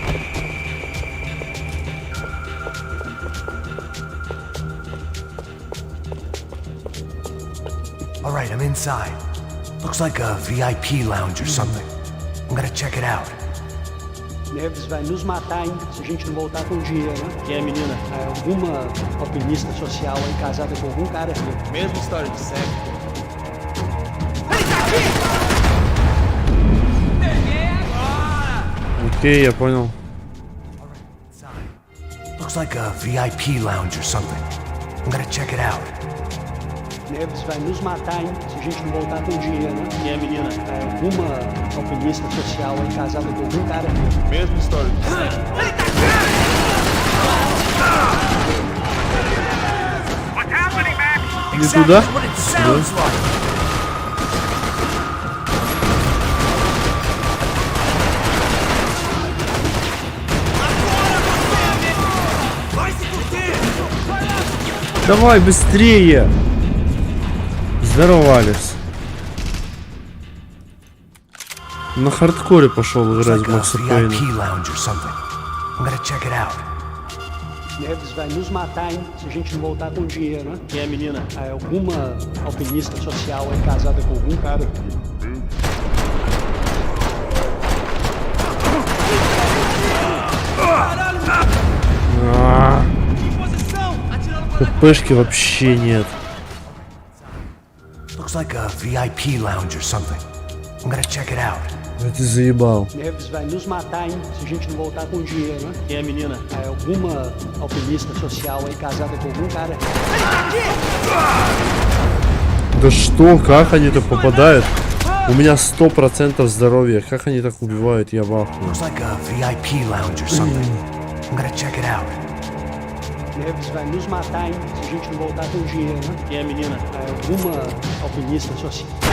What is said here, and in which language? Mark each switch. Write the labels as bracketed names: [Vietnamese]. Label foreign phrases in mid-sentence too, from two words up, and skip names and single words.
[English] All right, I'm inside. Looks like a VIP lounge or something. I'm gonna check it out. [Portuguese] Neves vai nos matar, hein, se a gente não voltar com dinheiro, né? Quem é, menina? É alguma alpinista social aí casada com algum cara rico. Mesma história de sempre. [Russian] Окей, я понял. [English] Looks like a VIP lounge or something. I'm gonna check it out. [Portuguese] Neves vai nos matar, hein, se a gente não voltar com dinheiro, né? Quem é, menina? É alguma alpinista social aí casada com algum cara rico. Mesma história de sempre. [Russian] Не туда? Давай быстрее! Здорово, Алекс. На хардкоре пошел играть в Макса Пейна. [Portuguese] Neves vai nos matar, hein, se a gente não voltar com dinheiro, né? Quem é a menina? É alguma alpinista social aí casada com algum cara. [Russian] ППшки вообще нет. [English] Looks like a VIP lounge or something. I'm gonna check it out. [Russian] Ты заебал. [Portuguese] Neves vai nos matar, hein, se a gente não voltar com dinheiro, né? Quem é a menina? É alguma alpinista social aí casada com algum cara. [Russian] Да что, как они так попадают? У меня 100% здоровья. Как они так убивают, я в ахуе. [English] Looks like a VIP lounge or something. I'm gonna check it out. [Portuguese] Neves vai nos matar, hein, se a gente não voltar com dinheiro, né? Quem é a menina? É alguma alpinista social.